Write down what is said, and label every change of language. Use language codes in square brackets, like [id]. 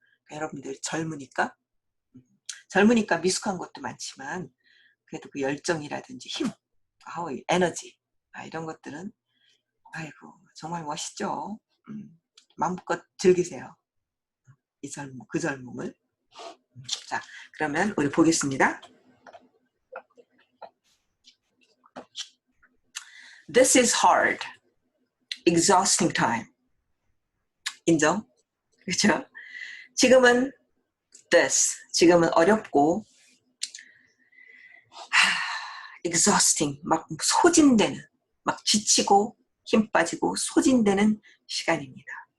[ko] 그러니까 여러분들 젊으니까 미숙한 것도 많지만 그래도 그 열정이라든지 힘, 에너지 이런 것들은 아이고 정말 멋있죠. 마음껏 즐기세요. 그 젊음을. 자, 그러면 우리 보겠습니다. [en] This is hard, exhausting time. [ko] 인정? 그렇죠? 지금은 지금은 어렵고 exhausting, 막 소진되는, 막 지치고 힘 빠지고 소진되는 시간입니다.